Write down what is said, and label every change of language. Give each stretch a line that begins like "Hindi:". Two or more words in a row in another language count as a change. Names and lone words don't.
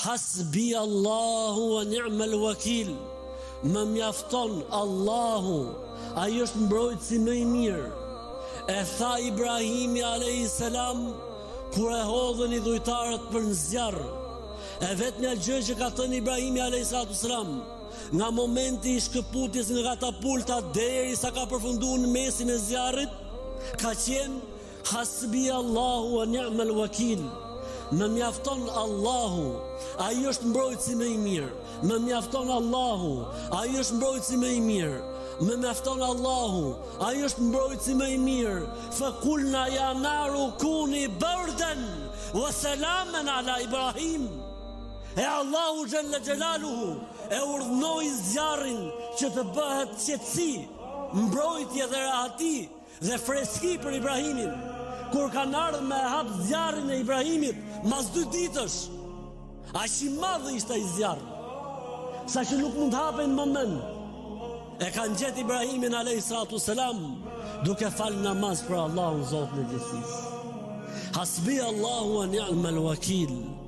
Arabic: حسبي الله ونعم الوكيل.
Albanian: Më mjafton Allahu, ai është mbrojtësi më i mirë. E tha Ibrahimi a.s. kur e hodhën i dhujtarët për në zjarr. E vetmja gjë që ka thënë Ibrahimi a.s. nga momenti i shkëputjes nga katapulta deri sa ka përfunduar në mesin e zjarrit, ka qenë
Arabic: حسبي الله ونعم الوكيل.
Albanian: Më mjafton Allahu, ai është mbrojtësi më i mirë. Më mjafton Allahu, ai është mbrojtësi më i mirë. Më mjafton Allahu, ai është mbrojtësi më i mirë.
Arabic: فقلنا يا نار كوني بردا وسلاما على إبراهيم.
Albanian: E Allahu
Arabic: جل جلاله
Albanian: e urdhnoi zjarrin që të bëhet qetësi, mbrojtje dhe rahati dhe freski për Ibrahimin. Kur kanë ardhur me hap zjarrin e Ibrahimit mas 2 ditësh, aq i madh ishte ai zjarr, sa që nuk mund të hapen në moment. E kanë gjetë Ibrahimin a.s. duke falë namaz për Allahun Zotin e gjithësisë.
Arabic: حسبي الله ونعم الوكيل.